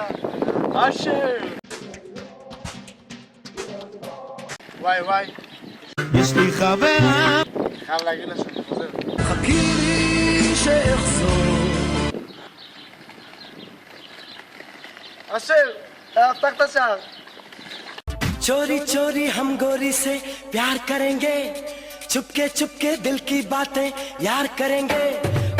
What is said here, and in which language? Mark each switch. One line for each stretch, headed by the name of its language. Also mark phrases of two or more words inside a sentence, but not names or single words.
Hebrew: אשר! וואי וואי. יש לי חברה, חייב להגיד לה שאני חוזר. חכי לי שאחזור. אשר, פתח את השער.
Hindi: चोरी चोरी हम गोरी से प्यार करेंगे, चुपके चुपके दिल की बातें यार करेंगे,